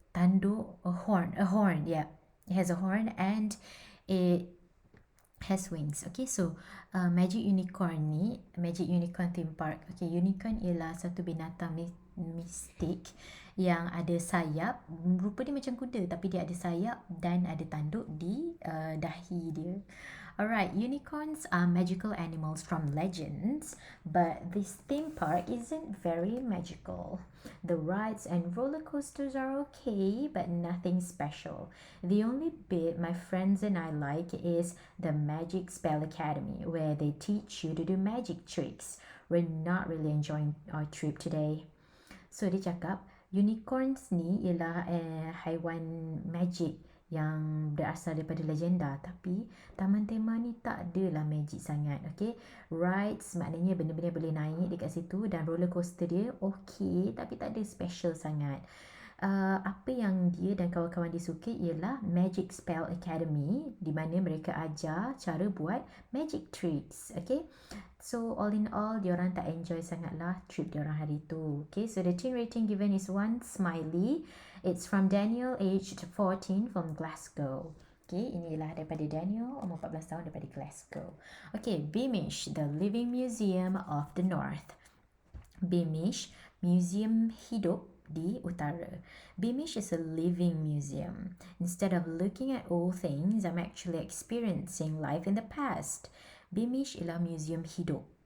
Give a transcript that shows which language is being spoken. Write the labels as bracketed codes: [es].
[en] Tanduk, a horn, yeah. It has a horn and it has wings. Okay, so Magic Unicorn ni, Magic Unicorn Theme Park. [ms] Okay, unicorn ialah satu binatang mistik yang ada sayap. Rupa dia macam kuda, tapi dia ada sayap dan ada tanduk di dahi dia. [en] Alright, unicorns are magical animals from legends, but this theme park isn't very magical. The rides and roller coasters are okay, but nothing special. The only bit my friends and I like is the Magic Spell Academy, where they teach you to do magic tricks. We're not really enjoying our trip today. [ms] So dia cakap, unicorns ni ialah haiwan magic yang berasal daripada legenda, tapi taman tema ni tak adalah magic sangat. Okay, rides maknanya benda-benda boleh naik dekat situ, dan roller coaster dia okay, tapi tak ada special sangat. Apa yang dia dan kawan-kawan dia suka ialah Magic Spell Academy, di mana mereka ajar cara buat magic tricks. [en] Okay, so all in all, [ms] diorang tak enjoy sangatlah trip diorang hari tu. [en] Okay, so the teen rating given is 1 smiley. It's from Daniel, aged 14, from Glasgow. [ms] Okay, inilah daripada Daniel, umur 14 tahun, daripada Glasgow. [en] Okay, Beamish, the Living Museum of the North. [ms] Beamish, museum hidup di utara. [en] Beamish is a living museum. Instead of looking at old things, I'm actually experiencing life in the past. [ms] Beamish ialah museum hidup.